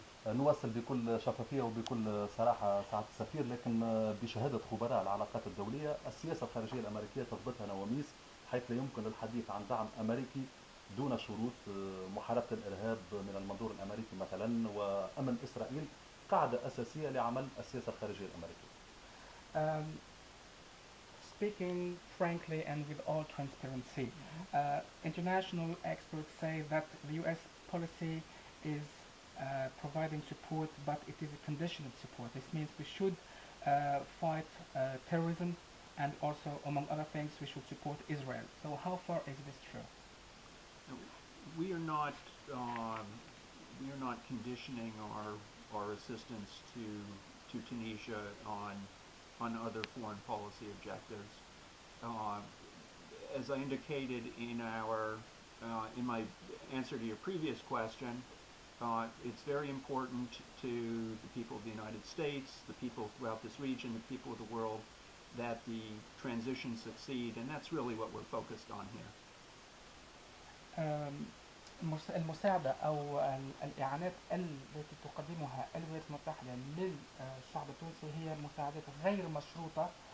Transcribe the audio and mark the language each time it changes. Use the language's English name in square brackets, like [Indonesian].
[Arabic] نواصل بكل شفافية وبكل صراحة سعادة السفير، لكن بشهادة خبراء العلاقات الدولية السياسة الخارجية الأمريكية تضبطها نواميس، حيث لا يمكن الحديث عن دعم أمريكي دون شروط. محاربة الإرهاب من المنظور الأمريكي مثلا، وأمن إسرائيل قاعدة أساسية لعمل السياسة الخارجية الأمريكية. [English] Speaking frankly and with all transparency, international experts say that the U.S. policy is providing support, but it is a conditional support. This means we should fight terrorism, and also, among other things, we should support Israel. So how far is this true? We are not conditioning our assistance to Tunisia on other foreign policy objectives. As I indicated in my answer to your previous question, it's very important to the people of the United States, the people throughout this region, the people of the world, that the transition succeed, and that's really what we're focused on here. [Arabic] المساعدة أو الإعانات التي تقدمها الولايات المتحدة للشعب التونسي هي مساعدات غير مشروطة.